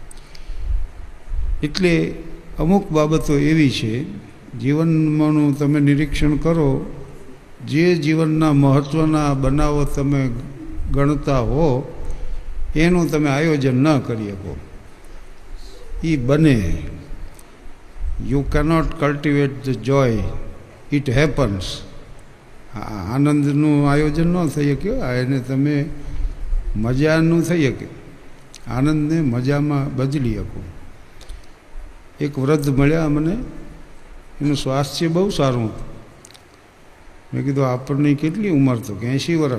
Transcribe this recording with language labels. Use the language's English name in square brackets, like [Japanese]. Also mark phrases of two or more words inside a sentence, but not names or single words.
[Gujarati] એટલે અમુક બાબતો એવી છે જીવનમાંનું તમે નિરીક્ષણ કરો। જે જીવનના મહત્વના બનાવો તમે ગણતા હો એનું તમે આયોજન ન કરી શકો। ઈ બને। [English] You cannot cultivate the joy, it happens. [Gujarati] આનંદનું આયોજન ન થઈ શકે। એને તમે મજાનું થઈ શકે। આનંદને મજામાં બદલી શકો। એક વૃદ્ધ મળ્યા મને, એનું સ્વાસ્થ્ય બહુ સારું હતું। મેં કીધું આપણી કેટલી ઉમર તો 80 વર્ષ।